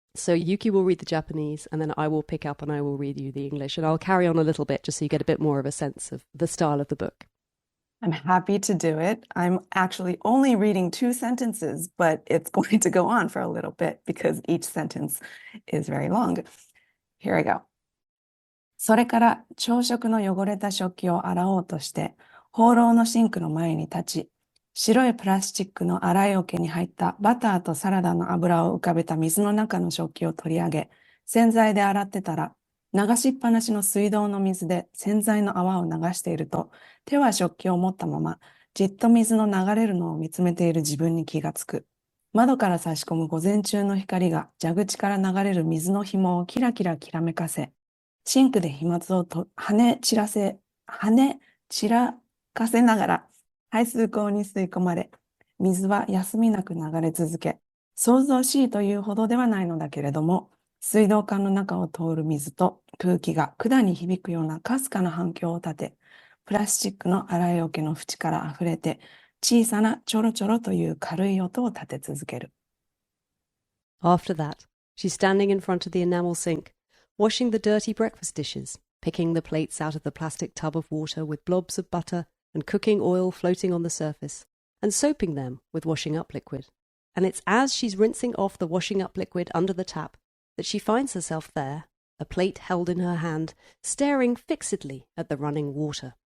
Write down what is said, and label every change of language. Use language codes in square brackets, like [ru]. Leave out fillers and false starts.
[en] So Yuki will read the Japanese, and then I will pick up and I will read you the English, and I'll carry on a little bit just so you get a bit more of a sense of the style of the book. I'm happy to do it. I'm actually only reading 2 sentences, but it's going to go on for a little bit because each sentence is very long. Here I go. [ja] それから朝食の汚れた食器を洗おうとして、放浪のシンクの前に立ち、白いプラスチックの洗い桶に入ったバターとサラダの油を浮かべた水の中の食器を取り上げ、洗剤で洗ってたら、流しっぱなしの水道の水で洗剤の泡を流していると、手は食器を持ったまま、じっと水の流れるのを見つめている自分に気がつく。窓から差し込む午前中の光が蛇口から流れる水の紐をキラキラきらめかせ、シンクで飛沫を跳ね散らかせながら排水口に吸い込まれ、水は休みなく流れ続け、想像しいというほどではないのだけれども、水道管の中を通る水と空気が管に響くようなかすかな反響を立て、プラスチックの洗い桶の縁から溢れて、小さなちょろちょろという軽い音を立て続ける。 [en] After that, she's standing in front of the enamel sink, washing the dirty breakfast dishes, picking the plates out of the plastic tub of water with blobs of butter and cooking oil floating on the surface, and soaping them with washing up liquid. And it's as she's rinsing off the washing up liquid under the tap that she finds herself there, a plate held in her hand, staring fixedly at the running water.